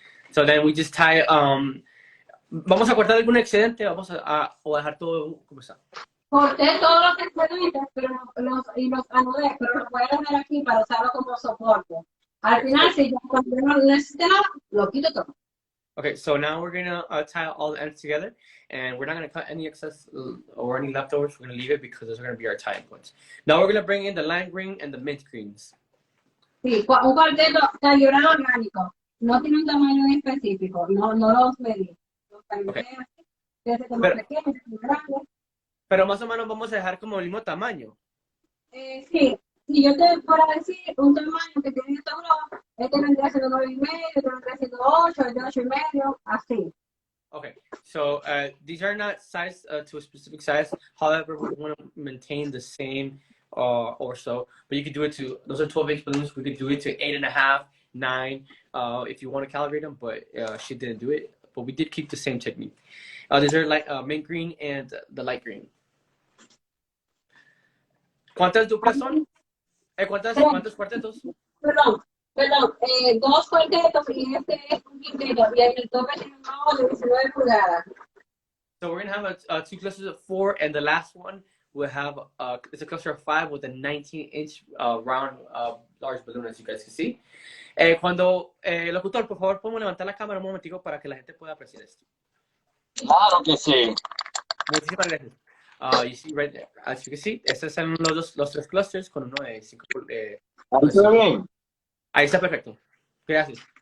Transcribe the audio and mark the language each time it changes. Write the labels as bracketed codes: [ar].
[en] So then we just tie. [es] Vamos a cortar algún excedente, vamos o dejar todo como está. Corté todos los excedentes y los anudé, pero los voy a dejar aquí para usarlo como soporte. Al final, si yo no necesito nada, lo quito todo. [en] Okay, so now we're gonna tie all the ends together, and we're not gonna cut any excess or any leftovers. We're gonna leave it because those are gonna be our tie points. Now we're gonna bring in the lime green and the mint greens. [es] Sí, un cuarteto calibrado orgánico. No tiene un tamaño en específico. No los medí. Los calibré así. Desde como pequeños, como grandes. Pero más o menos vamos a dejar como el mismo tamaño. Sí. Si yo te fuera a decir un tamaño que tiene esta broma, este vendría siendo 9,5, este vendría siendo 8, este 8,5, así. [en] Okay, so these are not sized to a specific size. However, we want to maintain the same or so. But you could do it to, those are 12-inch balloons. We could do it to 8.5, 9, if you want to calibrate them. But she didn't do it. But we did keep the same technique. These are like mint green and the light green. [es] ¿Cuántas duplas son? ¿Cuántos cuartetos? Perdón, 2 cuartetos y este es un quinteto. Y en el tope tiene un nuevo de 19 pulgadas. [en] So we're going to have 2 clusters of 4, and the last one will have, it's a cluster of 5 with a 19-inch round large balloon, as you guys can see. [es] Cuando, locutor, por favor, podemos levantar la cámara un momentico para que la gente pueda apreciar esto. Claro que sí. Muchísimas gracias. [en] You see right there, as you can see, [es] estos son los 3 clusters con uno de 5. ¿Ahí se ve bien? Ahí está perfecto. Gracias.